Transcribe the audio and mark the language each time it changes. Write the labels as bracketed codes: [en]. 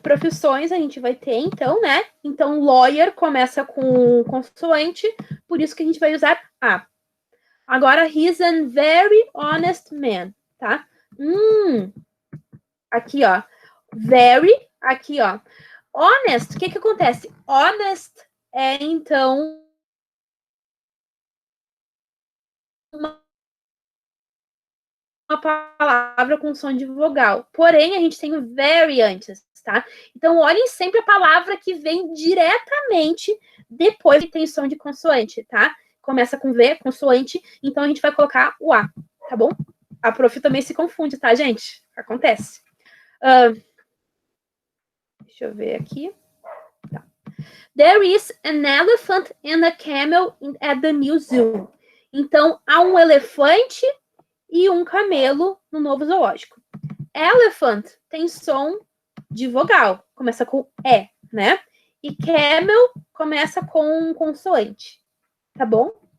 [pt] Profissões a gente vai ter, então, né? Então, lawyer começa com consoante, por isso que a gente vai usar a. [en] Agora, he's a very honest man, tá? [pt] Aqui, ó. Very, aqui, ó. Honest, o que que acontece? Honest é, então, uma palavra com som de vogal. Porém, a gente tem o very antes, tá? Então, olhem sempre a palavra que vem diretamente depois que tem som de consoante, tá? Começa com V, consoante, então a gente vai colocar o A, tá bom? A prof também se confunde, tá, gente? Acontece. Deixa eu ver aqui. Tá. [en] There is an elephant and a camel at the new zoo. [pt] Então, há um elefante e um camelo no novo zoológico. Elephant tem som de vogal, começa com E, né? E camel começa com consoante, tá bom?